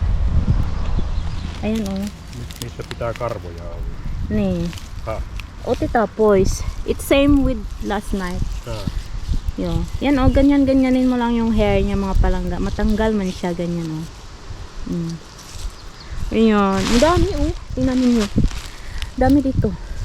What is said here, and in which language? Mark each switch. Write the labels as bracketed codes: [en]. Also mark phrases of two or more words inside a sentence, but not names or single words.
[tl] Ayan oh. [fi] Missä pitää karvoja olla? Ni. Ha. Otita pois. [en] It's same with last night. Ha. Yo. [tl] Yan oh, ganyanin mo lang yung hair niya mga palangga. Matanggal man siya ganyan oh. Ayan. Ang dami oh. Tingnan niyo. Dami dito.